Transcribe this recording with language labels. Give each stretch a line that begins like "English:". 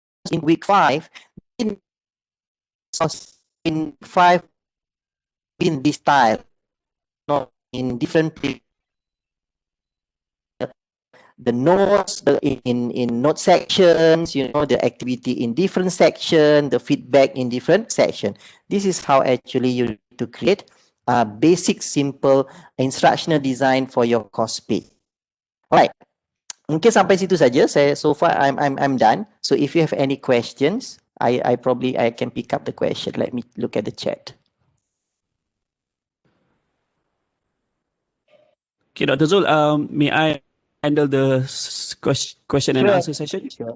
English: In week 5, in 5 in this style, not in different the notes in note sections, the activity in different section, the feedback in different section. This is how actually you need to create a basic simple instructional design for your course page.
Indonesian: Alright, mungkin sampai situ saja.
English: So far I'm done. So if you have any questions, I can pick up the question. Let me look at the chat. Okay, Dr. Zul, may I handle the question and answer session?